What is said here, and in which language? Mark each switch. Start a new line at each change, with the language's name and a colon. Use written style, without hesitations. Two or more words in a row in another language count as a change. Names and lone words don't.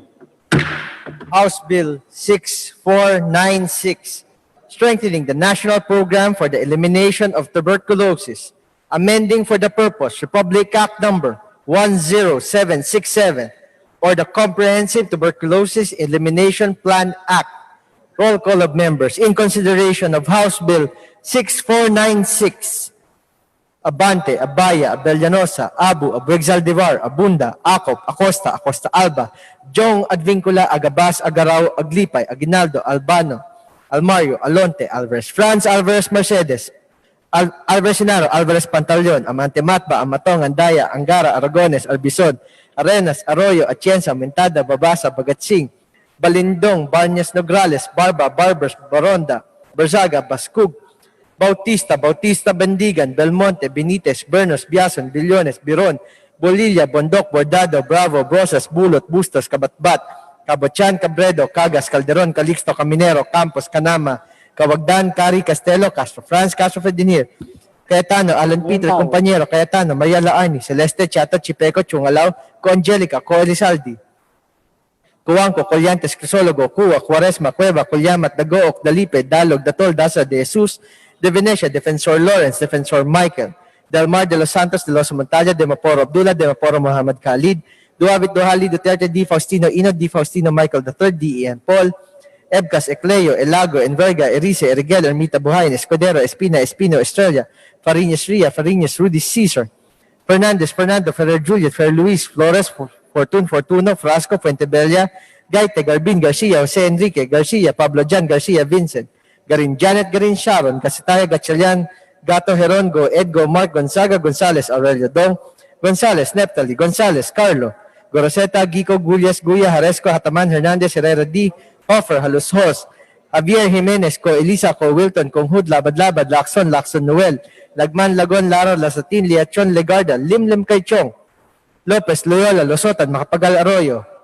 English: House Bill 6496, strengthening the national program for the elimination of tuberculosis, amending for the purpose Republic Act number 10767 or the Comprehensive Tuberculosis Elimination Plan Act. Roll call of members in consideration of House Bill 6496. Abante, Abaya, Abellanosa, Abu, Abuexaldivar, Abunda, Acop, Acosta, Acosta Alba, Jong, Advincula, Agabas, Agaraw, Aglipay, Aguinaldo, Albano, Almario, Alonte, Alvarez, Franz, Alvarez, Mercedes, Alvarez Sinaro, Alvarez Pantaleon, Amante Matba, Amatong, Andaya, Angara, Aragones, Albizon, Arenas, Arroyo, Atienza, Mentada, Babasa, Bagatsing, Balindong, Barñas Nograles, Barba, Barbers, Baronda, Berzaga, Bascug, Bautista, Bendigan, Belmonte, Benitez, Bernos, Biason, Billones, Biron, Bolilla, Bondok, Bordado, Bravo, Brosas, Bulot, Bustos, Kabatbat, Cabochan, Cabredo, Cagas, Calderon, Calixto, Caminero, Campos, Canama, Cawagdan, Cari, Castelo, Castro France, Castro Fedinier, Cayetano, Alan Peter, Compañero, Cayetano, Maria Laani, Celeste, Chato, Chipeco, Chungalaw, Co Angelica, Co Elizaldi, Cuangco, Colyantes, Crisologo, Cua, Cuaresma, Cueva, Colyamat, Dagook, Dalipe, Dalog, Datol, Dasa, De Jesus, De Venecia, Defensor Lawrence, Defensor Michael, Del Mar de los Santos, de los Montaña, de Maporo Abdullah, de Maporo Muhammad Khalid, Duavit Duhali, Duterte, D. Faustino Ino, D. Faustino Michael III, D. Ian Paul, Ebcas, Ecleo, Elago, Enverga, Erice, Erigel, Ermita Buhayin, Escudero, Espina, Espino, Estrella, Fariñas Ria, Fariñas, Rudy Caesar, Fernandez, Fernando, Ferrer Juliet, Ferrer Luis, Flores, Fortuno, Frasco, Fuentebella, Gaite, Garbin, Garcia, Jose Enrique, Garcia, Pablo Jan, Garcia, Vincent, Garin Janet, Garin Sharon, Casitaya, Gatchalian, Gato, Herongo, Edgo, Mark, Gonzaga, Gonzales, Aurelio Dong, Gonzales, Neptali, Gonzales, Carlo, Goroseta, Gico, Gullias, Guya, Haresco, Hataman, Hernandez, Herrera D, Hoffer, Halos Hos, Javier Jimenez, Co Elisa, Co Wilton, Conghud, Labad, Lacson, Noel, Lagman, Lagon, Laro, Lasatin, Liachon, Legarda, Limlim Kaychong, Lopez, Loyola, Losotan, Macapagal Arroyo,